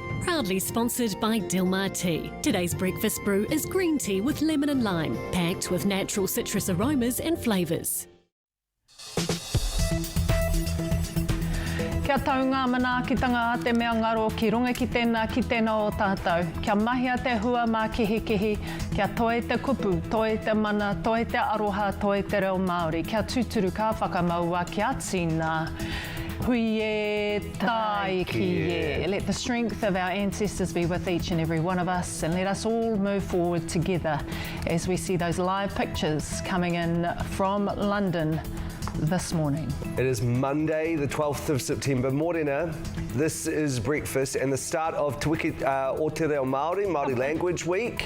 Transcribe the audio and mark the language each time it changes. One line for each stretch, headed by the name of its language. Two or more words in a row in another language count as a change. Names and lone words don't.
English: Proudly sponsored by Dilmah Tea. Today's breakfast brew is green tea with lemon and lime, packed with natural citrus aromas and flavours.
Māori: Kia taunga manaakitanga te mea ngaro ki runga ki tēnā ki tēnā o tātou. Kia mahia te hua mā kihi, kia toe te kupu, toe te mana, toe te aroha, toe te reo Māori. Kia tūturu ka whakamaua, kia tīnā. Hui e, tai ki e.
English: Let the strength of our ancestors be with each and every one of us, and let us all move forward together as we see those live pictures coming in from London this morning. It is Monday, the 12th of September. Morena, this is breakfast and the start of Te Wiki o te Reo Māori, Māori Language Week.